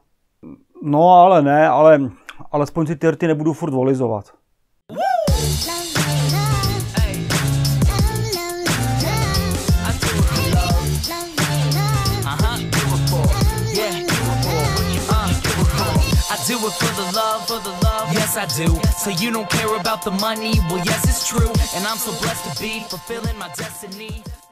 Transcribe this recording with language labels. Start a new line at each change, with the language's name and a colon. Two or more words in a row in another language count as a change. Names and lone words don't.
Czech: No ale ne, ale alespoň si ty rty nebudu furt volizovat.
English: Do it for the love, yes I do. So you don't care about the money, well yes it's true. And I'm so blessed to be fulfilling my destiny.